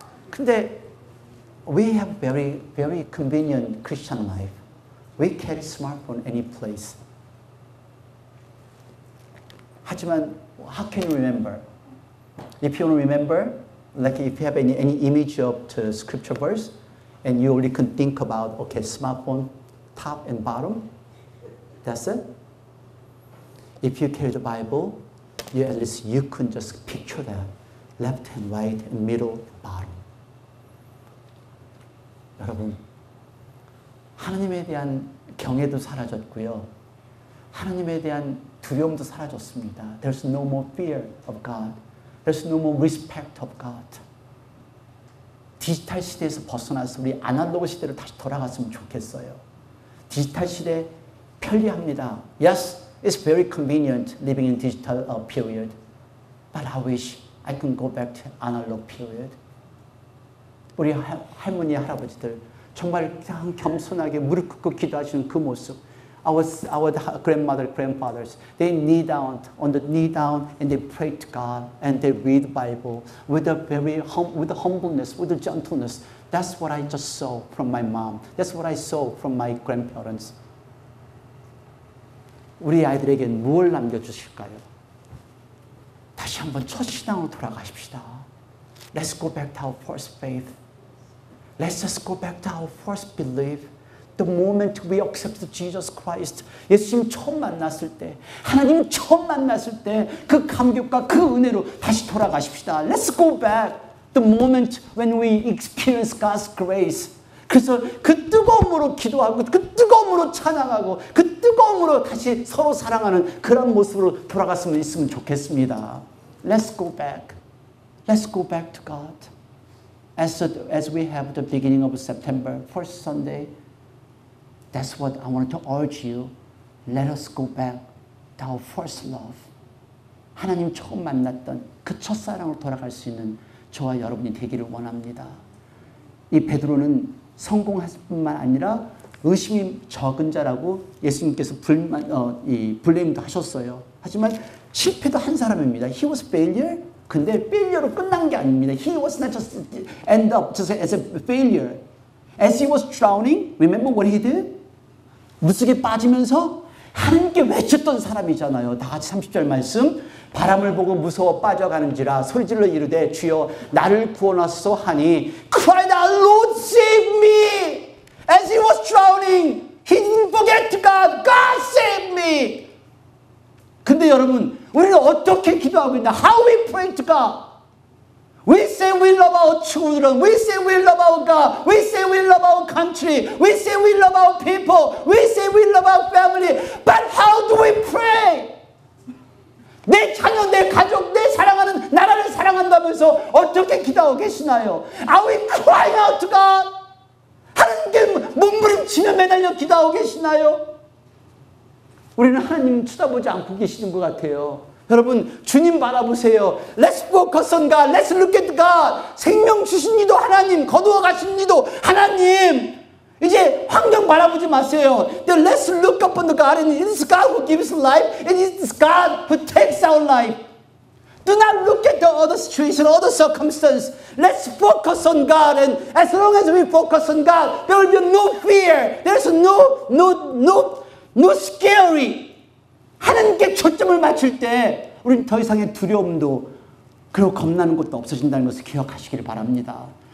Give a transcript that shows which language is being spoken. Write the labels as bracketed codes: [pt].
[ko] 근데 [en] we have very, very convenient Christian life. We carry smartphone any place. [ko] 하지만 [en] how can you remember? If you don't remember, like if you have any image of the scripture verse, and you only can think about okay, smartphone, top and bottom, that's it. If you carry the Bible, at least you can just picture that left and right and middle and bottom. [ko] 여러분, 하나님에 대한 경외도 사라졌고요. 하나님에 대한 두려움도 사라졌습니다. [en] There's no more fear of God. There's no more respect of God. [ko] 디지털 시대에서 벗어나서 우리 아날로그 시대로 다시 돌아갔으면 좋겠어요. 디지털 시대 편리합니다. [en] Yes, it's very convenient living in digital period. But I wish I can go back to analog period. [ko] 우리 할머니, 할아버지들 정말 그냥 겸손하게 무릎 꿇고 기도하시는 그 모습. [en] our grandmother, grandfathers, they knee down, on the knee down, and they pray to God, and they read Bible with a with humbleness, with a gentleness. That's what I just saw from my mom. That's what I saw from my grandparents. [ko] 우리 아이들에게 무엇을 남겨주실까요? 다시 한번 첫 신앙으로 돌아가십시다. [en] Let's go back to our first faith. Let's just go back to our first belief. The moment we accepted Jesus Christ, [ko] 예수님 처음 만났을 때, 하나님 처음 만났을 때 그 감격과 그 은혜로 다시 돌아가십시다. [en] Let's go back. The moment when we experience God's grace. [ko] 그래서 그 뜨거움으로 기도하고 그 뜨거움으로 찬양하고 그 뜨거움으로 다시 서로 사랑하는 그런 모습으로 돌아갔으면 있으면 좋겠습니다. [en] Let's go back. Let's go back to God. As we have the beginning of September, first Sunday, that's what I wanted to urge you. Let us go back to our first love. [ko] 하나님 처음 만났던 그 첫사랑으로 돌아갈 수 있는 저와 여러분이 되기를 원합니다. 이 베드로는 성공할 뿐만 아니라 의심이 적은 자라고 예수님께서 불림도 하셨어요. 하지만 실패도 한 사람입니다. [en] He was failure. [ko] 근데 failure로 끝난 게 아닙니다. [en] He was not just end up just as a failure. As he was drowning, remember what he did? [ko] 물속에 빠지면서 하나님께 외쳤던 사람이잖아요. 다 같이 30절 말씀. 바람을 보고 무서워 빠져가는지라 소리질러 이르되 주여 나를 구원하소서 하니 [en] cried out, Lord save me. As he was drowning, he didn't forget God. God save me. [ko] 근데 여러분, 우리는 어떻게 기도하고 있나? [en] How we pray to God? We say we love our children. We say we love our God. We say we love our country. We say we love our people. We say we love our family. But how do we pray? [ko] 내 자녀, 내 가족, 내 사랑하는 나라를 사랑한다면서 어떻게 기도하고 계시나요? [en] Are we crying out to God? [ko] 하나님께 몸부림치며 매달려 기도하고 계시나요? 우리는 하나님 쳐다보지 않고 계시는 것 같아요. 여러분, 주님 바라보세요. [en] Let's focus on God. Let's look at God. [ko] 생명 주신 이도 하나님, 거두어 가신 이도 하나님. 이제 환경 바라보지 마세요. [en] Let's look upon the God, and it is God who gives life, and it is God who takes our life. Do not look at the other situation, other circumstance. Let's focus on God, and as long as we focus on God, there will be no fear. There's no scary. [ko] 하나님께 초점을 맞출 때 우리는 더 이상의 두려움도 그리고 겁나는 것도 없어진다는 것을 기억하시기를 바랍니다.